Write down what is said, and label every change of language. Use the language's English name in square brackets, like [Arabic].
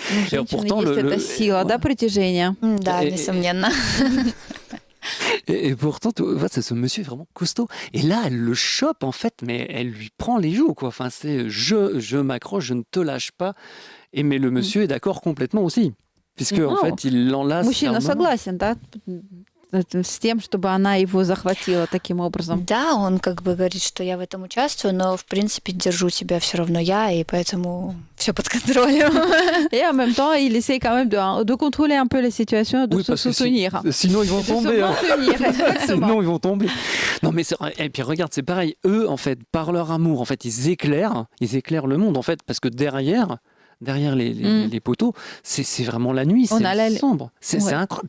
[French] et pourtant, [Russian] есть эта сила, да, притяжения. Да, несомненно. [French] Et pourtant, tu vois, ce monsieur est vraiment costaud. Et là, elle le chope, en fait, mais elle lui prend les joues, quoi. Enfin, c'est je m'accroche, je ne te lâche pas. Mais le monsieur est d'accord complètement aussi. Puisque, en fait, il l'enlace. [Russian] Мужчина согласен, да? С тем, чтобы она его захватила таким образом. Да, он как бы говорит, что я в этом участвую, но в принципе держу тебя все равно я, и поэтому все под контролем. [French] Et en même temps, il essaie quand même de contrôler un peu la situation, de se soutenir. Sinon, ils vont tomber. De se maintenir, exactement. Sinon, ils vont tomber. Non, mais et puis regarde, c'est pareil. Eux, en fait, par leur amour, en fait, ils éclairent le monde, en fait, parce que derrière les poteaux, c'est vraiment la nuit, c'est sombre. C'est incroyable.